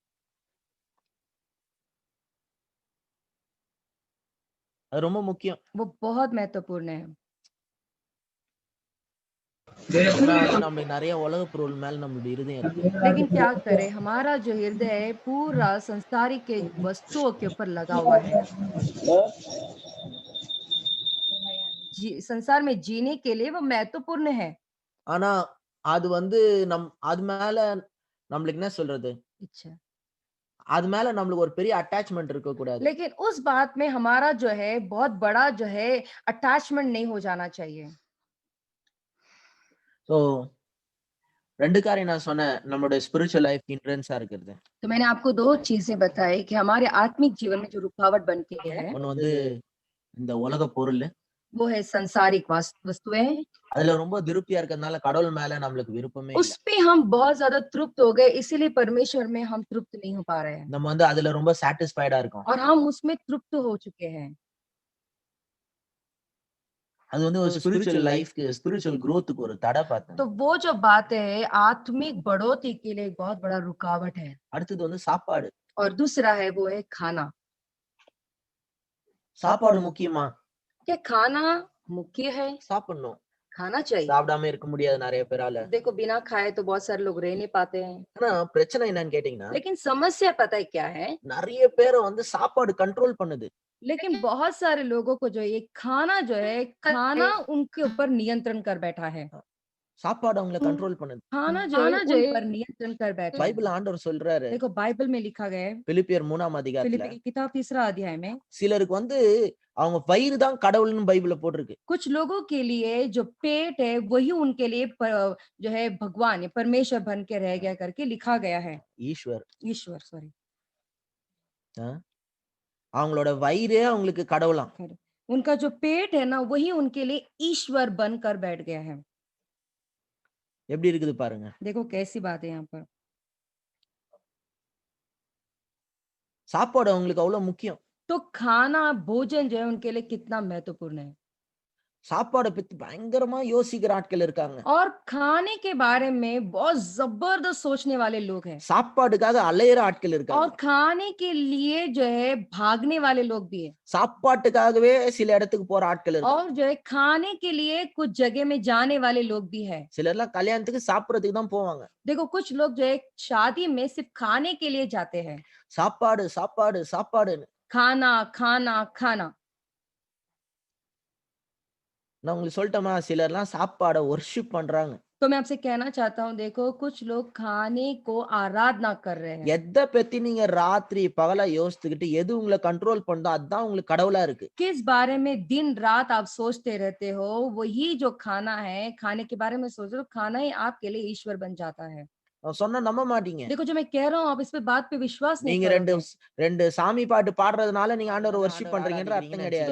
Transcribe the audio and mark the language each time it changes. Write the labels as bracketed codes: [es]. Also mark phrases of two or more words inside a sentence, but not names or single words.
[ta] அது ரொம்ப முக்கியம். [hi] वो बहुत महत्वपूर्ण है। [ta] ஆனா வந்து நம்மளுக்கு நிறைய உலக பொருள் மேல நம்மளுடைய இருதயம் இருக்கு. [hi] लेकिन क्या करें, हमारा जो हृदय है पूरा संसारिक के वस्तुओं के ऊपर लगा हुआ है। संसार में जीने के लिए वो महत्वपूर्ण है। [ta] ஆனா அது வந்து அது மேல நம்மளுக்கு என்ன சொல்றது? [hi] अच्छा, [ta] அது மேல நம்மளுக்கு ஒரு பெரிய அட்டாச்மென்ட் இருக்க கூடாது. [hi] लेकिन उस बात में हमारा जो है बहुत बड़ा जो है अटैचमेंट नहीं हो जाना चाहिए। [ta] சோ 2 காரியம் நான் சொன்னேன். நம்மளுடைய [en] spiritual life hindrance [ta] இருக்கிறது. [hi] तो मैंने आपको 2 चीजें बताई कि हमारे आत्मिक जीवन में जो रुकावट बन के है, [ta] ஒண்ணு வந்து இந்த உலக பொருள். [hi] वो है संसारिक वस्तुएं। [ta] அதுல ரொம்ப திருப்தியா இருக்கிறதுனால கடவுள் மேல நம்மளுக்கு விருப்பமே [hi] उस [ta] இல்ல. [hi] पे हम बहुत ज्यादा तृप्त हो गए, इसीलिए परमेश्वर में हम तृप्त नहीं हो पा रहे हैं [ta] நம்ம வந்து அதுல ரொம்ப சாட்டிஸ்ஃபைடா இருக்கோம். [hi] और हम उसमें तृप्त हो चुके हैं। [ta] அது வந்து ஒரு [en] spiritual life, spiritual growth [ta] ஒரு தடை பார்த்தேன். [hi] तो वो जो बात है आत्मिक बढ़ोतरी के लिए एक बहुत बड़ा रुकावट है। [ta] அடுத்தது வந்து சாப்பாடு. [hi] और दूसरा है वो है खाना। [ta] சாப்பாடு முக்கியமா? [hi] क्या खाना मुख्य है? [ta] சாப்பிடணும். [hi] खाना चाहिए। [ta] சாப்பிடாம இருக்க முடியாது நிறைய பேரால. [hi] देखो बिना खाए तो बहुत सारे लोग रह नहीं पाते हैं। [ta] ஆனா பிரச்சனை என்னன்னு கேட்டீங்கன்னா, [hi] लेकिन समस्या पता है क्या है? [ta] நிறைய பேரை வந்து சாப்பாடு கண்ட்ரோல் பண்ணுது. [hi] लेकिन बहुत सारे लोगों को जो ये खाना जो है, खाना उनके ऊपर नियंत्रण कर बैठा है। [ta] சாப்பாடு அவங்கள கண்ட்ரோல் பண்ணுது. [hi] खाना जो है उन पर नियंत्रण कर बैठा है। [ta] பைபிள் ஆண்டவர் சொல்றாரு. [hi] देखो बाइबल में लिखा गया है, [ta] பிலிப்பியர் 3ஆம் அதிகாரத்துல [hi] फिलिप्पी की किताब 3 अध्याय में, [ta] சிலருக்கு வந்து அவங்க வயிறு தான் கடவுள்னு பைபிள்ல போட்டிருக்கு. [hi] कुछ लोगों के लिए जो पेट है वही उनके लिए जो है भगवान है, परमेश्वर बन के रह गया करके लिखा गया है। ईश्वर सॉरी। [ta] அவங்களோட வயிறே அவங்களுக்கு கடவுளாம். [hi] उनका जो पेट है ना वही उनके लिए ईश्वर बनकर बैठ गया है। [ta] எப்படி இருக்குது பாருங்க. [hi] देखो कैसी बात है यहाँ पर। [ta] சாப்பாடு அவங்களுக்கு அவ்வளவு முக்கியம். [hi] तो खाना भोजन जो है उनके लिए कितना महत्वपूर्ण है। [ta] சாப்பாடை பத்தி பயங்கரமா யோசிக்கிற ஆட்கள் இருக்காங்க. [hi] और खाने के बारे में बहुत जबरदस्त सोचने वाले लोग हैं। [ta] சாப்பாடுக்காக அலையிற ஆட்கள் [hi] और [ta] இருக்காங்க. [hi] खाने के लिए जो है भागने वाले लोग भी हैं। [ta] சாப்பாட்டுக்காகவே சில இடத்துக்கு போற ஆட்கள் இருக்காங்க. [hi] और जो है खाने के लिए कुछ जगह में जाने वाले लोग भी हैं। [ta] சிலர்லாம் கல்யாணத்துக்கு சாப்பிடுறதுக்கு தான் போவாங்க. [hi] देखो कुछ लोग जो है शादी में सिर्फ खाने के लिए जाते हैं। [ta] சாப்பாடு சாப்பாடு சாப்பாடுன்னு. [hi] खाना खाना खाना। [ta] நான் உங்களுக்கு சொல்லட்டுமா, சிலர்லாம் சாப்பாடை வொர்ஷிப் பண்றாங்க. [hi] तो मैं आपसे कहना चाहता हूँ, देखो कुछ लोग खाने को आराधना कर रहे हैं। [ta] எதை பத்தி நீங்க ராத்திரி பகலா யோசித்துக்கிட்டு எது உங்களை கண்ட்ரோல் பண்ணுதோ அதுதான் உங்களுக்கு கடவுளா இருக்கு. [hi] किस बारे में दिन रात आप सोचते रहते हो, वही जो खाना है, खाने के बारे में सोच रहे हो, खाना ही आपके लिए ईश्वर बन जाता है। [ta] நான் சொன்னா நம்ப மாட்டீங்க. [hi] देखो जो मैं कह रहा हूँ आप इस पे बात पे विश्वास नहीं [ta] நீங்க [hi] करोगे। [ta] ரெண்டு சாமி பாட்டு பாடுறதுனால நீங்க ஆண்டவரை வொர்ஷிப் பண்றீங்கன்ற அர்த்தம் கிடையாது.